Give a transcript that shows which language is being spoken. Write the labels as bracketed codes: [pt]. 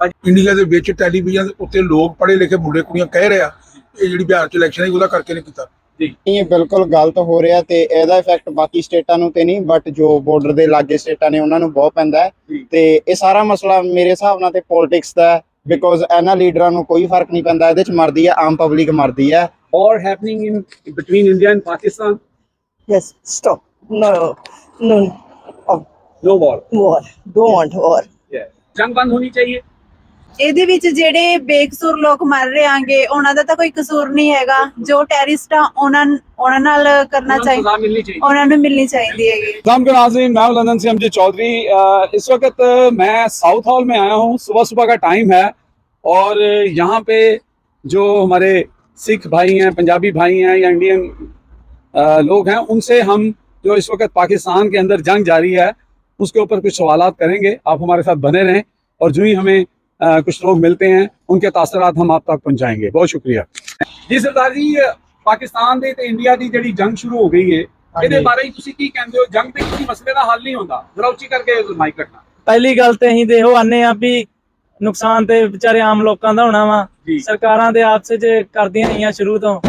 [pa] India ਦੇ ਵਿੱਚ television ਦੇ ਉੱਤੇ ਲੋਕ ਪੜ੍ਹੇ ਲਿਖੇ ਮੁੰਡੇ ਕੁੜੀਆਂ ਕਹਿ ਰਹੇ ਆ ਇਹ ਜਿਹੜੀ ਬਿਹਾਰ ਚ ਇਲੈਕਸ਼ਨ ਹੈ ਉਹਦਾ ਕਰਕੇ ਨਹੀਂ ਕੀਤਾ। ਇਹ ਬਿਲਕੁਲ ਗਲਤ ਹੋ ਰਿਹਾ ਤੇ ਇਹਦਾ ਇਫੈਕਟ ਬਾਕੀ ਸਟੇਟਾਂ ਨੂੰ ਤੇ ਨਹੀਂ, ਬਟ ਜੋ ਬਾਰਡਰ ਦੇ ਲਾਗੇ ਸਟੇਟਾਂ ਨੇ ਉਹਨਾਂ ਨੂੰ ਬਹੁਤ ਪੈਂਦਾ ਹੈ। ਤੇ ਇਹ ਸਾਰਾ ਮਸਲਾ ਮੇਰੇ ਹਿਸਾਬ ਨਾਲ ਤੇ ਪੋਲਿਟਿਕਸ ਦਾ ਹੈ, ਬਿਕੋਜ਼ ਇਹਨਾਂ ਲੀਡਰਾਂ ਨੂੰ ਕੋਈ ਫਰਕ ਨਹੀਂ ਪੈਂਦਾ, ਇਹਦੇ ਚ ਮਰਦੀ ਹੈ ਆਮ ਪਬਲਿਕ ਮਰਦੀ ਹੈ। [en] War happening in between India and Pakistan? Yes, stop. No, no. Oh, No war. war. Don't want war. [hi] Yeah. जंग बंद होनी चाहिए। [pa] ਇਹਦੇ ਵਿੱਚ ਜਿਹੜੇ ਬੇਕਸੂਰ ਲੋਕ ਮਰ ਰਹੇ ਆਂਗੇ ਉਹਨਾਂ ਦਾ ਤਾਂ ਕੋਈ ਕਸੂਰ ਨਹੀਂ ਹੈਗਾ। ਜੋ ਟੈਰਰਿਸਟ ਆ ਉਹਨਾਂ ਨਾਲ ਕਰਨਾ ਚਾਹੀਦਾ, [hi] सजा मिलनी चाहिए। [pa] ਉਹਨਾਂ ਨੂੰ ਮਿਲਣੀ ਚਾਹੀਦੀ ਹੈਗੀ। [hi] सलाम के नाज़रीन, मैं लंदन से अमजद चौधरी। इस वक्त मैं साउथ हॉल में आया हूँ। सुबह सुबह का टाइम है और यहाँ पे जो हमारे सिख भाई हैं, पंजाबी भाई हैं या इंडियन लोग हैं, उनसे हम जो इस वक्त पाकिस्तान के अंदर जंग जारी है उसके ऊपर कुछ सवालात करेंगे। आप हमारे साथ बने रहें और जो ही हमें कुछ लोग मिलते हैं उनके तासरात हम आप तक पहुँचाएंगे। बहुत शुक्रिया जी। [pa] सरदार जी, पाकिस्तान दे ते इंडिया दी ਜਿਹੜੀ ਜੰਗ ਸ਼ੁਰੂ ਹੋ ਗਈ ਹੈ, ਇਹਦੇ ਬਾਰੇ ਤੁਸੀਂ ਕੀ ਕਹਿੰਦੇ ਹੋ? ਜੰਗ ਦੇ ਕਿਸੇ ਮਸਲੇ ਦਾ ਹੱਲ ਨਹੀਂ ਹੁੰਦਾ। ਜ਼ਰਾ ਉੱਚੀ ਕਰਕੇ ਮਾਈਕ ਕੱਟਣਾ। ਪਹਿਲੀ ਗੱਲ ਤੇ ਅਸੀਂ ਦੇਖੋ ਆਨੇ ਆ ਵੀ ਨੁਕਸਾਨ ਤੇ ਵਿਚਾਰੇ ਆਮ ਲੋਕਾਂ ਦਾ ਹੋਣਾ ਵਾ। ਸਰਕਾਰਾਂ ਦੇ ਆਪਸ ਵਿੱਚ ਕਰਦੀਆਂ ਰਹੀਆਂ ਸ਼ੁਰੂ ਤੋਂ